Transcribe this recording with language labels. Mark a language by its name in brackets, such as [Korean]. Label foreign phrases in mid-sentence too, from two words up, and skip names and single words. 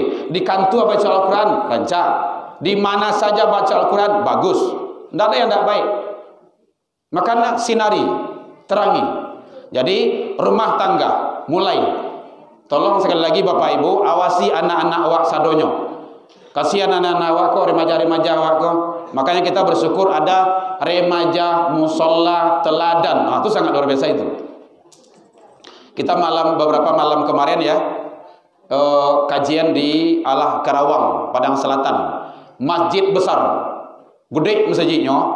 [Indonesian] Di kantor baca Al-Quran rancak. Di mana saja baca Al-Quran bagus. Tidak ada yang tidak baik. Makanya sinari, terangi. Jadi rumah tangga mulai. Tolong sekali lagi Bapak Ibu awasi anak-anak [Minangkabau] awak sadonyo. Kasihan anak-anak awak kok, remaja-remaja awak kok. [Indonesian] Makanya kita bersyukur ada remaja musola teladan. Nah, itu sangat luar biasa itu. Kita beberapa malam kemarin ya kajian di Alah Karawang, Padang Selatan. Masjid besar, gede masjidnya.